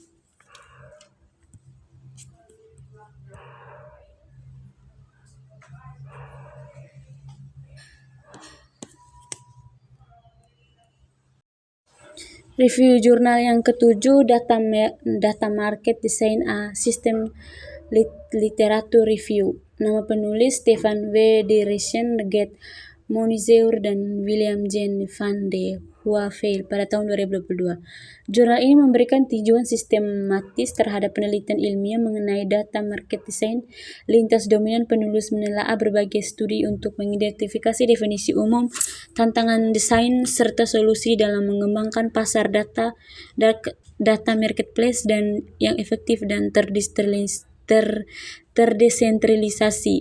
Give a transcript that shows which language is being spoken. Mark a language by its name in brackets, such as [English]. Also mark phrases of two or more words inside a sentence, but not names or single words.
[Indonesian] Review jurnal yang ketujuh, Data Market Design a System Literature Review. Nama penulis Stefan W. Deresen, Gert Monizeur, dan William J. van de Hoeveel pada tahun 2022. Jurnal ini memberikan tinjauan sistematis terhadap penelitian ilmiah mengenai [English] data market design [Indonesian] lintas dominan. Penulis menelaah berbagai studi untuk mengidentifikasi definisi umum, tantangan desain, serta solusi dalam mengembangkan pasar data marketplace dan yang efektif dan terdesentralisasi.